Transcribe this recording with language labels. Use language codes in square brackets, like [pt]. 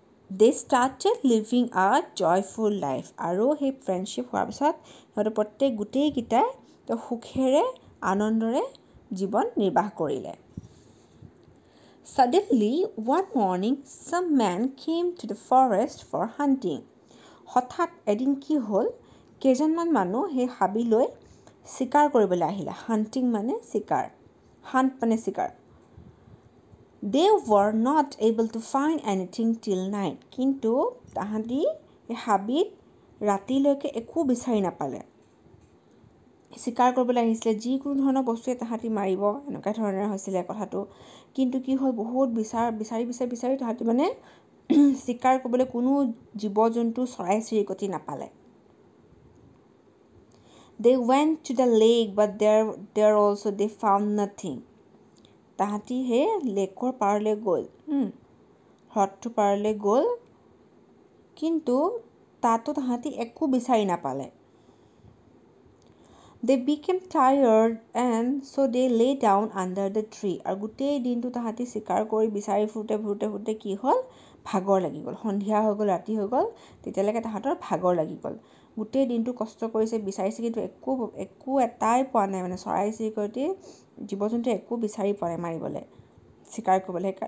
[en] They started living a joyful life. [as] আৰু সেই friendship হোৱাৰ পিছত সিহঁতে গোটেইকেইটাই সুখেৰে আনন্দৰে জীৱন নিৰ্বাহ কৰিলে। [en] Suddenly, one morning, some man came to the forest for hunting. [as] হঠাৎ এদিন কি হ'ল, কেইজনমান মানুহ সেই হাবিলৈ চিকাৰ কৰিবলৈ আহিলে। হাণ্টিং মানে চিকাৰ, হাণ্ট মানে চিকাৰ। [en] They were not able to find anything till night. [as] কিন্তু তাহাঁতি এই হাবিত ৰাতিলৈকে একো বিচাৰি নাপালে। চিকাৰ কৰিবলৈ আহিছিলে, যিকোনো ধৰণৰ বস্তুৱে তাহাঁতি মাৰিব, এনেকুৱা ধৰণৰ হৈছিলে কথাটো। কিন্তু কি হ'ল, বহুত বিচাৰি তাহাঁতি মানে চিকাৰ কৰিবলৈ কোনো জীৱ জন্তু, চৰাই চিৰিকটি নাপালে। [en] They went to the lake, but there also they found nothing. [as] তাহাঁতি সেই লেকৰ পাৰলৈ গ'ল, হ্ৰদটোৰ পাৰলৈ গ'ল, কিন্তু তাতো তাহাঁতি একো বিচাৰি নাপালে. [en] They became tired and so they lay down under the tree. [as] আৰু গোটেই দিনটো তাহাঁতি চিকাৰ কৰি বিচাৰি ফুৰোঁতে কি হ'ল, ভাগৰ লাগি গ'ল. সন্ধিয়া হৈ গ'ল, ৰাতি হৈ গ'ল, তেতিয়ালৈকে তাহাঁতৰ ভাগৰ লাগি গ'ল. গোটেই দিনটো কষ্ট কৰিছে, বিচাৰিছে, কিন্তু একো এটাই পোৱা নাই. মানে চৰাই চিৰিকটি জীৱ জন্তু একো বিচাৰি পোৱা নাই মাৰিবলৈ, চিকাৰ কৰিবলৈ.